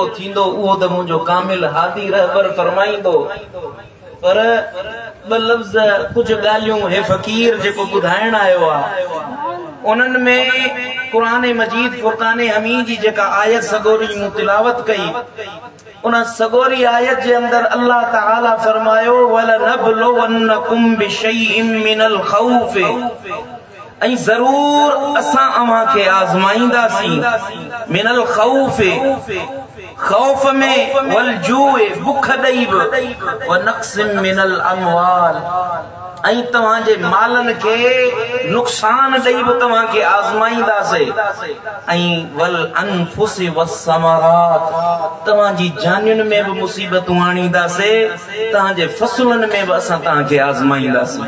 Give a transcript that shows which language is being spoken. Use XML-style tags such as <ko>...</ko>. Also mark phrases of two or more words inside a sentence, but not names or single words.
<sd>थींदो उहो त मुंहिंजो कामिल हादी रहबर फरमाईंदो, पर ॿ लफ़्ज़ कुछ ॻाल्हियूं हे फ़कीर जेको ॿुधाइण आयो आहे, उन्हनि में क़ुरान मजीद फुरक़ान हमीद जी जेका आयत सगोरी मूं तिलावत कई, उन सगोरी आयत जे अंदर अल्लाह ताला फरमायो</sd> <ar>ولنبلونكم بشيء من الخوف,</ar> <sd>ऐं ज़रूर असां अव्हां खे आज़माईंदासीं</sd> <ar>من الخوف,</ar> <sd>खौफ में</sd> <ar>والجوع</ar> <sd>बुख ॾई बि</sd> <ar>ونقص من الأموال,</ar> <sd>ऐं तव्हांजे मालनि खे नुक़सान ॾई बि तव्हां खे आज़माईंदासीं, ऐं</sd> <ar>والأنفس والثمرات,</ar> <sd>तव्हांजी जानियुनि में बि मुसीबतूं आणींदासीं, तव्हांजे फसलनि में बि असां तव्हांखे आज़माईंदासीं।</sd>